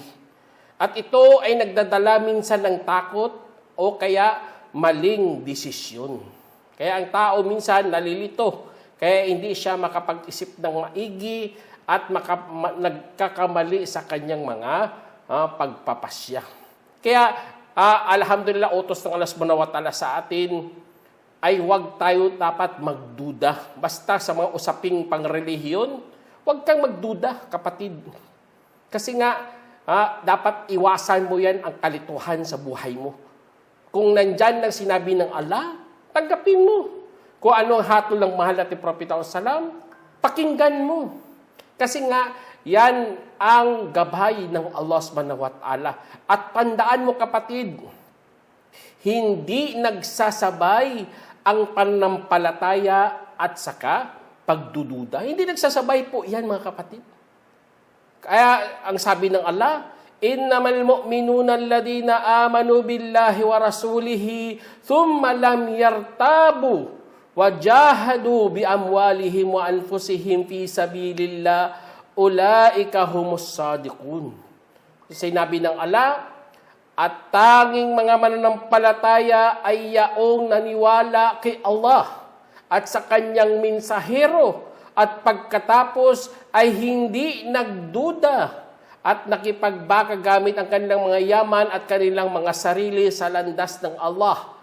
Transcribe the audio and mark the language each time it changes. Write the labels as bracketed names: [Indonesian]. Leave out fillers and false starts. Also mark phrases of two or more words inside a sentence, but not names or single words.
[Filipino] At ito ay nagdadala minsan ng takot o kaya maling desisyon. Kaya ang tao minsan nalilito. Kaya hindi siya makapag-isip ng maigi at nagkakamali sa kanyang mga pagpapasya. Kaya alhamdulillah, utos ng Allah [Arabic] سبحانه وتعالى [Filipino] sa atin ay huwag tayo dapat magduda. Basta sa mga usaping pangrelihiyon, huwag kang magduda, kapatid. Kasi nga, dapat iwasan mo yan ang kalituhan sa buhay mo. Kung nandyan ang sinabi ng Allah, tanggapin mo. Kung ano ang hatol ng mahal natin Propeta Salam, pakinggan mo. Kasi nga, yan ang gabay ng Allah [Arabic] سبحانه وتعالى. [Filipino] At tandaan mo, kapatid, hindi nagsasabay ang pananampalataya at saka pagdududa. Hindi nagsasabay po yan, mga kapatid. Kaya ang sabi ng Allah, [Arabic] إنما المؤمنون الذين آمنوا بالله ورسوله ثم لم يرتابوا وجاهدوا بأموالهم وأنفسهم في سبيل الله أولئك هم الصادقون. [Filipino] Sinabi ng Allah, at tanging mga mananampalataya ay yaong naniwala kay Allah at sa kanyang mensahero at pagkatapos ay hindi nagduda at nakipagbaka gamit ang kanilang mga yaman at kanilang mga sarili sa landas ng Allah.